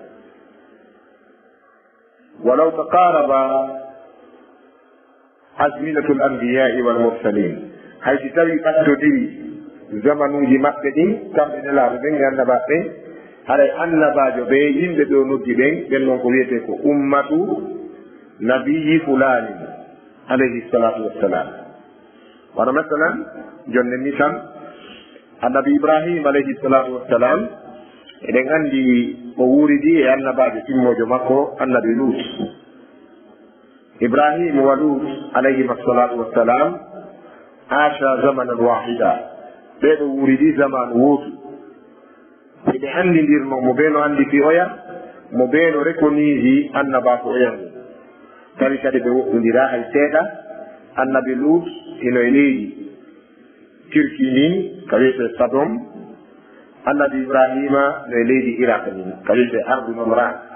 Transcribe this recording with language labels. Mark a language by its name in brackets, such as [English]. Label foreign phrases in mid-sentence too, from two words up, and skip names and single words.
[Arabic] ولو تقاربت أزمنة الأنبياء والمرسلين, [Fula] hay si tawi ɓattodiri zamanuji maɓɓe ɗin, kamɓe nelaɗo ɓen e annabaɓe ɓen, haɗay annabajo ɓe yimɓe ɗo noddi ɓen, ɓen noon ko wiyete ko [Arabic] أمة نبي [Fula] fulani [Arabic] عليه الصلاة والسلام. [Fula] wano masalan jonne misal annabi ibrahima [Arabic] عليه الصلاة والسلام [Fula] eɗen andi o wuuridi e annabajo timmojo makko annabi lut ibrahima [Arabic] ولوط عليهما الصلاة والسلام عاشا زمانا واحدا [Fula] ɓeɗo wuuridi zaman wootu eɓe andidirno mo ɓeeno andi fi oya mo ɓeeno rekonisi annaba ko oyango tawi kadi ɓe woɗɗodira hay seeɗa annabi lut ino e leydi turki nin ka wiyete sadom annabi ibrahima no e leydi iraq nin ka wiyete [Arabic] أرض نمران